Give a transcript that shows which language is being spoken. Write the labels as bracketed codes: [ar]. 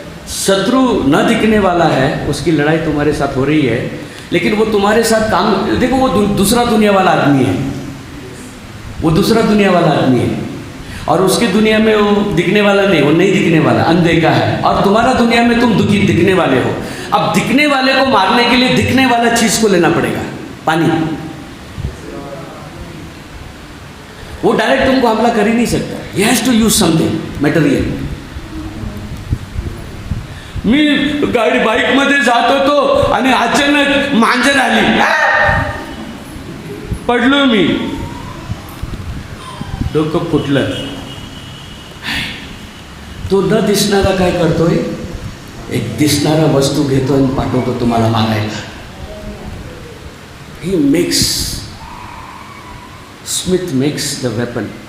[hi] शत्रु न दिखने वाला है, उसकी लड़ाई तुम्हारे साथ हो रही है, लेकिन वो तुम्हारे साथ काम, देखो वो दूसरा दुनिया वाला आदमी है, वो दूसरा दुनिया वाला आदमी है, और उसकी दुनिया में वो दिखने वाला नहीं, वो नहीं दिखने वाला, अनदेखा है। और तुम्हारा दुनिया में तुम दिखने वाले हो। अब दिखने वाले को मारने के लिए दिखने वाला चीज को लेना पड़ेगा, पानी। वो डायरेक्ट तुमको हमला कर ही नहीं सकता, [en] He has to use something material. [mr] मी गाडी बाईक मध्ये जात होतो आणि अचानक मांजर आली, पडलो मी, डोकं फुटलं। तो न दिसणारा काय करतोय, एक दिसणारा वस्तू घेतो आणि पाठवतो तुम्हाला मारायला। [en] He makes, Smith makes the weapon.